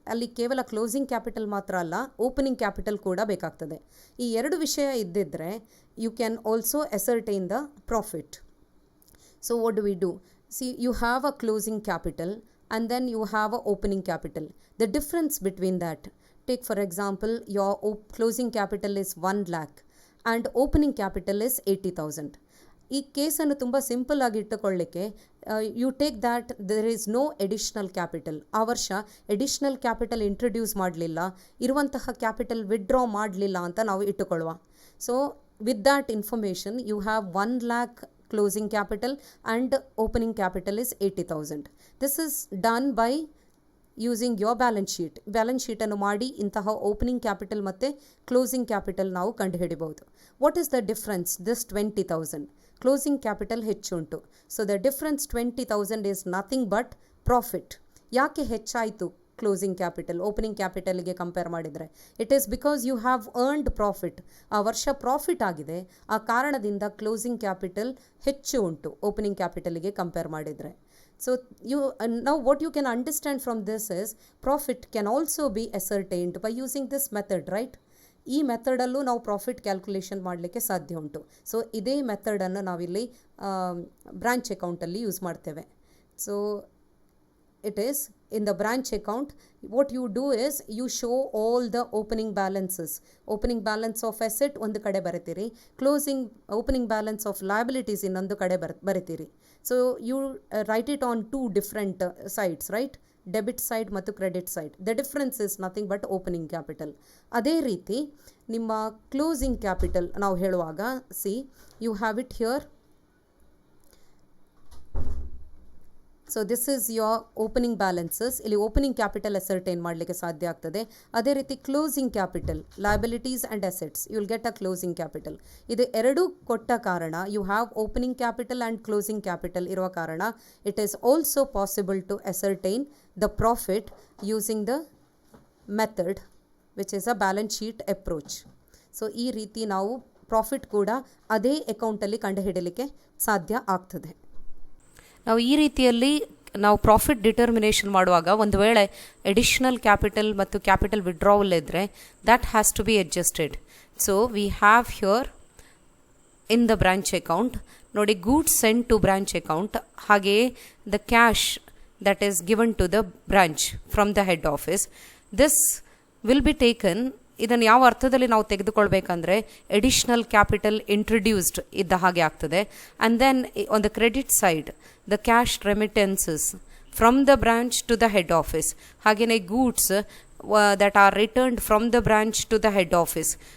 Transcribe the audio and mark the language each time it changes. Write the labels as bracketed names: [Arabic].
[Kannada] ಅಲ್ಲಿ ಕೇವಲ closing capital ಮಾತ್ರ ಅಲ್ಲ, ಓಪನಿಂಗ್ ಕ್ಯಾಪಿಟಲ್ ಕೂಡ ಬೇಕಾಗ್ತದೆ. ಈ ಎರಡು ವಿಷಯ ಇದ್ದಿದ್ದರೆ [English] You can also ascertain the profit. So what do we do? See, you have a closing capital and then you have a opening capital. The difference between that, take for example, your closing capital is 1 lakh and opening capital is 80,000. [Kannada] ಈ ಕೇಸನ್ನು ತುಂಬ simple ಆಗಿ ಇಟ್ಟುಕೊಳ್ಳಿಕ್ಕೆ [English] You take that there is no additional capital. [Kannada] ಆ ವರ್ಷ additional capital introduce ಮಾಡಲಿಲ್ಲ, ಇರುವಂತಹ capital withdraw ಮಾಡಲಿಲ್ಲ ಅಂತ ನಾವು ಇಟ್ಟುಕೊಳ್ಳುವ. [English] So with that information you have 1 lakh closing capital and opening capital is 80,000. This is done by using your balance sheet. [Kannada] Balance ಶೀಟನ್ನು ಮಾಡಿ ಇಂತಹ ಓಪನಿಂಗ್ ಕ್ಯಾಪಿಟಲ್ ಮತ್ತು ಕ್ಲೋಸಿಂಗ್ ಕ್ಯಾಪಿಟಲ್ ನಾವು ಕಂಡುಹಿಡಿಬಹುದು. [English] What is the difference? This 20,000. [Kannada] Closing capital ಹೆಚ್ಚುಂಟು. [English] So the difference 20,000 is nothing but profit. [Kannada] ಯಾಕೆ ಹೆಚ್ಚಾಯಿತು closing capital opening ಕ್ಯಾಪಿಟಲ್ಗೆ compare ಮಾಡಿದರೆ? [English] It is because you have earned profit. [Kannada] ಆ ವರ್ಷ profit ಆಗಿದೆ, ಆ ಕಾರಣದಿಂದ ಕ್ಲೋಸಿಂಗ್ ಕ್ಯಾಪಿಟಲ್ ಹೆಚ್ಚು ಉಂಟು ಓಪನಿಂಗ್ ಕ್ಯಾಪಿಟಲ್ಗೆ ಕಂಪೇರ್ ಮಾಡಿದರೆ. [English] So now what you can understand from this is profit can also be ascertained by using this method, right? [Kannada] ಈ ಮೆಥಡಲ್ಲೂ ನಾವು ಪ್ರಾಫಿಟ್ ಕ್ಯಾಲ್ಕುಲೇಷನ್ ಮಾಡಲಿಕ್ಕೆ ಸಾಧ್ಯ ಉಂಟು. ಸೊ ಇದೇ ಮೆಥಡನ್ನು ನಾವಿಲ್ಲಿ ಬ್ರಾಂಚ್ ಅಕೌಂಟಲ್ಲಿ ಯೂಸ್ ಮಾಡ್ತೇವೆ. [English] So it is in the branch account, what you do is you show all the opening balances. [Kannada] Opening balance of asset ಒಂದು ಕಡೆ ಬರೀತೀರಿ, closing opening balance of liabilities ಇನ್ನೊಂದು ಕಡೆ ಬರೀತೀರಿ. [English] So you write it on two different sides, right? [Kannada] Debit side ಮತ್ತು credit side. [English] The difference is nothing but opening capital. [Kannada] ಅದೇ ರೀತಿ ನಿಮ್ಮ closing capital ನಾವು ಹೇಳುವಾಗ [English] See you have it here. So this is your opening balances. [Kannada] ಇಲ್ಲಿ opening capital ascertain ಮಾಡಲಿಕ್ಕೆ ಸಾಧ್ಯ ಆಗ್ತದೆ. [English] ಅದೇ ರೀತಿ closing capital, liabilities and assets, you will get a closing capital. [Kannada] ಇದು ಎರಡೂ ಕೊಟ್ಟ ಕಾರಣ, [English] you have opening capital and closing capital [Kannada] ಇರುವ ಕಾರಣ [English] It is also possible to ascertain the profit using the method which is a balance sheet approach. [Kannada] So ಈ ರೀತಿ ನಾವು profit ಕೂಡ ಅದೇ ಅಕೌಂಟಲ್ಲಿ ಕಂಡುಹಿಡಲಿಕ್ಕೆ ಸಾಧ್ಯ ಆಗ್ತದೆ. ನಾವು ಈ ರೀತಿಯಲ್ಲಿ ನಾವು ಪ್ರಾಫಿಟ್ ಡಿಟರ್ಮಿನೇಷನ್ ಮಾಡುವಾಗ ಒಂದು ವೇಳೆ ಎಡಿಷನಲ್ ಕ್ಯಾಪಿಟಲ್ ಮತ್ತು ಕ್ಯಾಪಿಟಲ್ ವಿಡ್ರಾವಲ್ ಇದ್ದರೆ [English] that has to be adjusted. So we have here in the branch account ನೋಡಿ goods sent to branch account, ಹಾಗೆಯೇ the cash that is given to the branch from the head office. This will be taken, [Kannada] ಇದನ್ನು ಯಾವ ಅರ್ಥದಲ್ಲಿ ನಾವು ತೆಗೆದುಕೊಳ್ಬೇಕಂದ್ರೆ additional capital introduced ಇದ್ದ ಹಾಗೆ ಆಗ್ತದೆ. [English] And then on the credit side the cash remittances from the branch to the head office, ಹಾಗೆಯೇ goods that are returned from the branch to the head office.